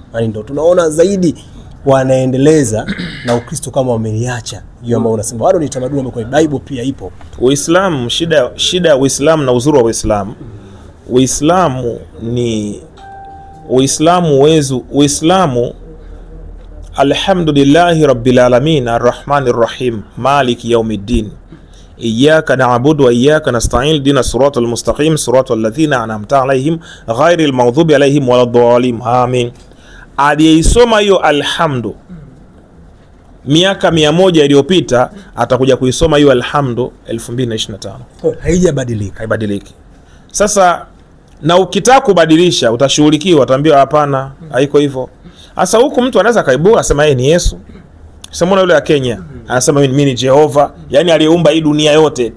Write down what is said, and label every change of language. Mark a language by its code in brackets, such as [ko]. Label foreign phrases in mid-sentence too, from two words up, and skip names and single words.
[sw] Yaani ndio tunaona zaidi wanaendeleza na Ukristo kama wameiacha. Hiyo ambao unasema bado ni tamaduni ambayo kwa Bible pia ipo. Uislamu, shida ya Uislamu na uzuri wa Uislamu. [ar] Uislamu الحمد لله رب العالمين الرحمن الرحيم مالك يوم الدين إياك نعبد وإياك نستعين اهدنا الصراط المستقيم صراط الذين أنعمت عليهم غير المغضوب عليهم ولا الضالين آمين. [sw] aliyeisoma hiyo alhamdu miaka 100 iliyopita atakuja kuisoma hiyo alhamdu 2025. Haijabadilika. Haibadiliki. Sasa na ukitaka kubadilisha utashughulikiwa, utaambiwa hapana, haiko hivyo. Sasa huku mtu anaweza kaibua asema yeye ni Yesu. Sema yule wa Kenya anasema mimi ni Jehova, yani aliyeumba hii dunia yote eti.